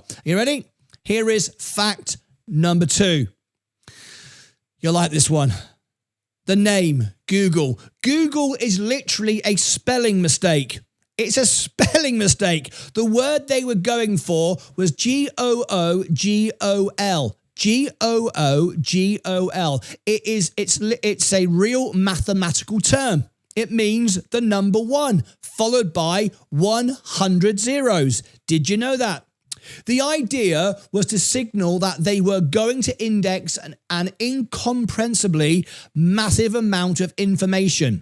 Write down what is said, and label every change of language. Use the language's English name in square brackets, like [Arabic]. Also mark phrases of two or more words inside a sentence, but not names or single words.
[English] You ready? Here is fact number two. You'll like this one. The name, Google. Google is literally a spelling mistake. It's a spelling mistake. The word they were going for was G-O-O-G-O-L. G-O-O-G-O-L. It's a real mathematical term. It means the number one, followed by 100 zeros. Did you know that? The idea was to signal that they were going to index an incomprehensibly massive amount of information.